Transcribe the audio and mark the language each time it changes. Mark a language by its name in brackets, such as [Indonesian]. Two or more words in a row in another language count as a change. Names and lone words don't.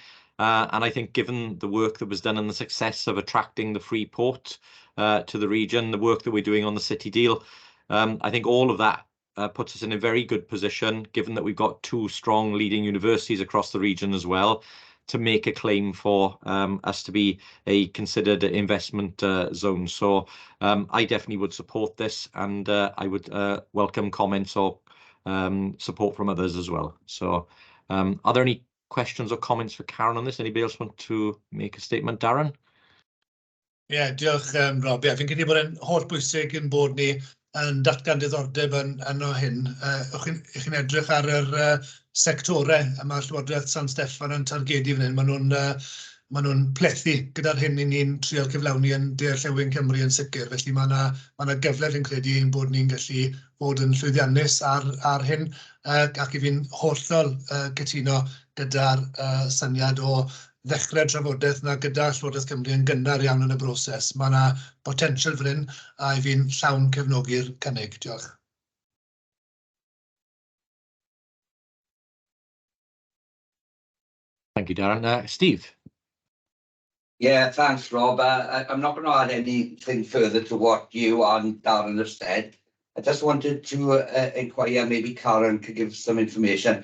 [English] And I think given the work that was done and the success of attracting the Freeport to the region, the work that we're doing on the City Deal, I think all of that puts us in a very good position, given that we've got two strong leading universities across the region as well, to make a claim for us to be a considered investment zone. So I definitely would support this, and I would welcome comments or support from others as well. So are there any questions or comments for Karen on this? Anybody else want to make a statement? Darren? [Welsh] Ie, diolch Rob. Ie, fi'n credu bod e'n holl bwysig yn bod ni yn datgan diddordeb yn o hyn. Ych chi'n edrych ar yr sectorau a mae'r Llywodraeth San Steffan yn targedu fan hyn. Maen nhw'n plethu gyda'r hyn i ni'n trial cyflawni yn De-orllewin Cymru yn sicr. Felly mae yna gyfle fi'n credu ein bod ni'n gallu bod yn llwyddiannus ar hyn ac i fi'n hollol cytuno gyda'r syniad o ddechrau trafodaeth na gyda Llywodraeth Cymru yn gynnar iawn yn y broses. Mae yna potensial fan hyn a i fi'n llawn cefnogi'r cynnig. Diolch. [English] Thank you, Darren. Steve? Yeah, thanks, Rob. I'm not going to add anything further to what you and Darren have said. I just wanted to inquire, maybe Karen could give some information.